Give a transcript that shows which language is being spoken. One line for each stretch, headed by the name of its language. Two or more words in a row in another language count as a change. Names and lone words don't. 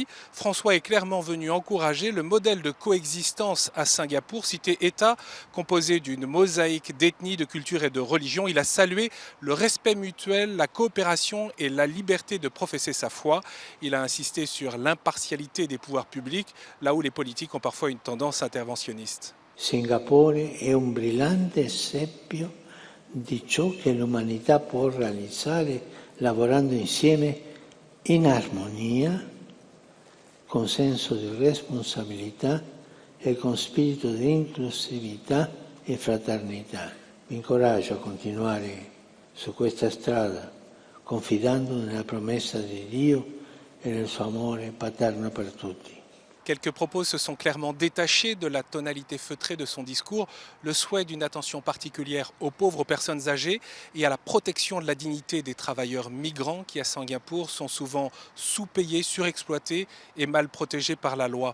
French: François est clairement venu encourager le modèle de coexistence à Singapour, cité État composé d'une mosaïque d'ethnies, de cultures et de religions. Il a salué le respect mutuel, la coopération et la liberté de professer sa foi. Il a insisté sur l'impartialité des pouvoirs publics, là où les politiques ont parfois une tendance interventionniste.
Italian: Singapore è un brillante esempio di ciò che l'umanità può realizzare lavorando insieme in armonia, con senso di responsabilità e con spirito di inclusività e fraternità. Vi incoraggio a continuare su questa strada, confidando nella promessa di Dio e nel suo amore paterno per tutti.
French: Quelques propos se sont clairement détachés de la tonalité feutrée de son discours, le souhait d'une attention particulière aux pauvres personnes âgées et à la protection de la dignité des travailleurs migrants qui à Singapour sont souvent sous-payés, surexploités et mal protégés par la loi.